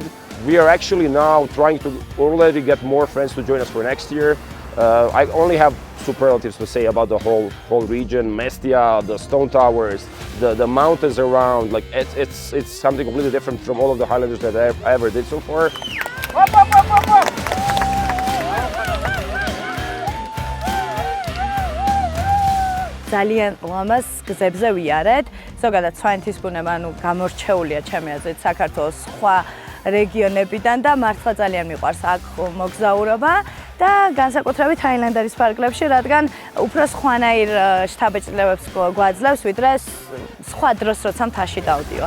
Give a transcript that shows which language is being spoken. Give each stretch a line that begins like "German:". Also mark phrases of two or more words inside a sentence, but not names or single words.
English: We are actually now trying to already get more friends to join us for next year. I only have superlatives to say about the whole region, Mestia, the stone towers, the mountains around. Like it's something completely different from all of the Highlanders that I ever did so far.
Georgian: ძალიან ლამაზ გზებზე ვიარეთ. ზოგადად სვანეთის ბუნება გამორჩეულია ჩემი აზრით საქართველოს სხვა რეგიონებიდან და მართლა ძალიან მიყვარს აქ მოგზაურობა და განსაკუთრებით ჰაილენდერის პარკლებში, რადგან უფრო სხვანაირ შთაბეჭდილებებს გვაძლევს, ვიდრე სხვა დროს, როცა მთაში დავდივარ.